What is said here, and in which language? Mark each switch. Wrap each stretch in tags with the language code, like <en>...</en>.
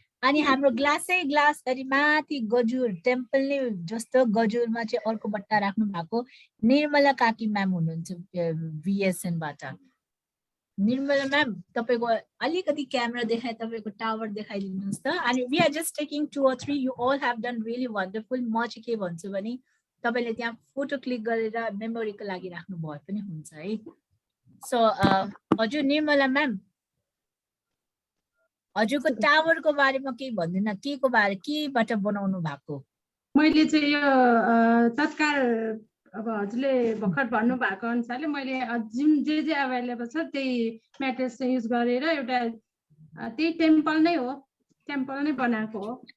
<ne>अनि हाम्रो ग्लास अनि माथि गजुर टेम्पल नै जस्तो गजुरमा चाहिँ अर्को बट्टा राख्नु भएको निर्मला काकी म्याम हुनुहुन्छ VSN बाट। निर्मला म्याम तपाईको अलिकति क्यामेरा देखाए तपाईको टावर देखाइदिनुस् त।</ne> <en>अनि we are just taking 2 or 3, you all have done really wonderful.</en> <ne>म चाहिँ के भन्छु भने तपाईले त्यहाँ फोटो क्लिक गरेर मेमोरीको लागि राख्नु भए पनि हुन्छ है। सो हजुर निर्मला म्याम हजुरको टावर को बारेमा के भन्दिन, के को बारे केबाट बनाउनु भएको? मैले चाहिँ यो तत्काल अब हजुरले भर्खर भन्नु भएको अनुसारले मैले जुन जे अवेलेबल छ त्यही मेटेरियल्स चाहिँ युज गरेर एउटा त्यही टेम्पल नै हो, टेम्पल नै बनाएको हो।</ne>